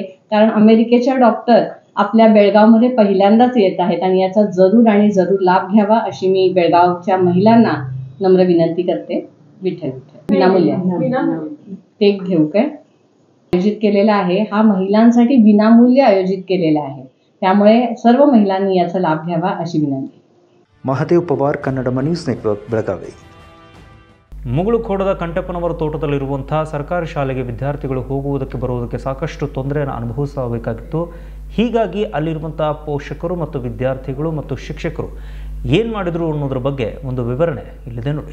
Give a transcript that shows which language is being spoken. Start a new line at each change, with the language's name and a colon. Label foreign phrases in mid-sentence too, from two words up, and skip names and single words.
Marathi: कारण अमेरिकेच्या डॉक्टर आपल्या बेळगावमध्ये पहिल्यांदाच येत आहेत आणि याचा जरूर आणि जरूर लाभ घ्यावा अशी मी बेळगावच्या महिलांना नम्र विनंती करते. विठ्ठल विनामूल्य ते घेऊ काय आयोजित केलेला आहे. हा महिलांसाठी विनामूल्य आयोजित केलेला आहे. त्यामुळे सर्व महिलांनी याचा लाभ घ्यावा अशी विनंती.
Kannada: ಮಹದೇವ್ ಪವಾರ್, ಕನ್ನಡ ನ್ಯೂಸ್ ನೆಟ್ವರ್ಕ್, ಬೆಳಗಾವಿ. ಮುಗುಳುಖೋಡದ ಕಂಟಪ್ಪನವರ ತೋಟದಲ್ಲಿರುವಂಥ ಸರ್ಕಾರಿ ಶಾಲೆಗೆ ವಿದ್ಯಾರ್ಥಿಗಳು ಹೋಗುವುದಕ್ಕೆ ಬರುವುದಕ್ಕೆ ಸಾಕಷ್ಟು ತೊಂದರೆಯನ್ನು ಅನುಭವಿಸಬೇಕಾಗಿತ್ತು. ಹೀಗಾಗಿ ಅಲ್ಲಿರುವಂಥ ಪೋಷಕರು ಮತ್ತು ವಿದ್ಯಾರ್ಥಿಗಳು ಮತ್ತು ಶಿಕ್ಷಕರು ಏನು ಮಾಡಿದರು ಅನ್ನೋದ್ರ ಬಗ್ಗೆ ಒಂದು ವಿವರಣೆ ಇಲ್ಲಿದೆ ನೋಡಿ.